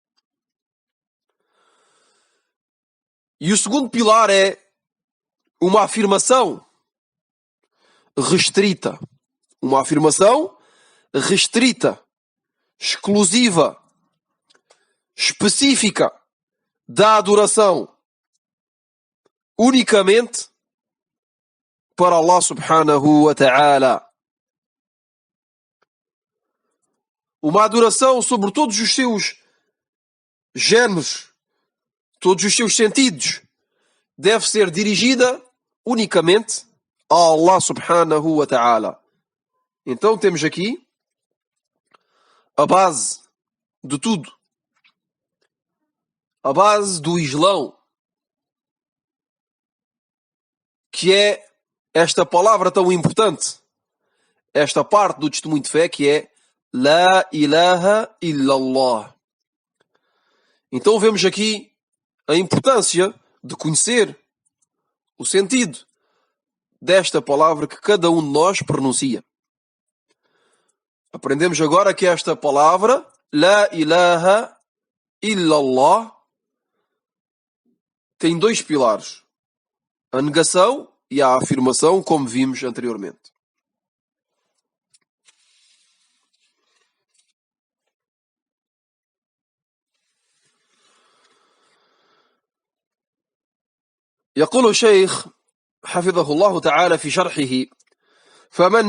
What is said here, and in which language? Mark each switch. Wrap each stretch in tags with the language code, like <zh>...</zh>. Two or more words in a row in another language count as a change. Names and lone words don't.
<pt>E o segundo pilar é uma afirmação restrita. Uma afirmação restrita, exclusiva, específica da adoração unicamente para Allah</pt> <ar>سبحانه وتعالى.</ar> <pt>Uma adoração sobre todos os seus géneros, todos os seus sentidos, deve ser dirigida unicamente a Allah</pt> <ar>سبحانه وتعالى.</ar> <pt>Então temos aqui a base de tudo. A base do Islão, que é esta palavra tão importante, esta parte do testemunho de fé, que é</pt> <ar>لا إله إلا الله.</ar> <pt>Então vemos aqui a importância de conhecer o sentido desta palavra que cada um de nós pronuncia. Aprendemos agora que esta palavra,</pt> <ar>لا إله إلا الله,</ar> <pt>tem dois pilares. A negação e a afirmação, como vimos anteriormente.</pt> <ar>يقول الشيخ حفظه الله تعالى في شرحه: فمن</ar>